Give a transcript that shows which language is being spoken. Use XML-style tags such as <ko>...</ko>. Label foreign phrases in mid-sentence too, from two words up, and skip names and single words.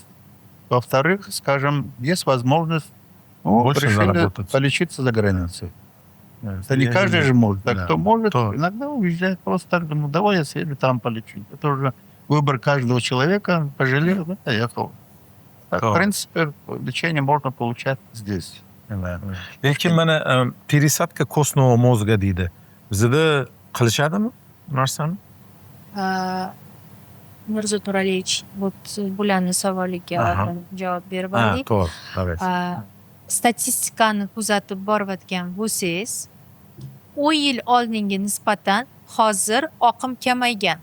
<ru>Во-вторых, скажем, есть возможность решили полечиться за границей. Это не каждый же может. Так кто может, иногда уезжает просто так, ну давай я съеду там полечу. Это уже выбор каждого человека. Пожалел, да, поехал. Так, в принципе, лечение можно получать здесь.</ru> <uz>Lekin mana</uz> <ru>пересадка костного мозга</ru> <uz>deydi. Bizda qilishadimi bu narsani? Mirzo To'ralievich bularni savoliga Aha. javob berib Ha, oling. to'g'ri. Davlat. Statistikani kuzatib borayotgan bo'lsangiz, 10 yil oldinga nisbatan hozir oqim kamaygan.</uz>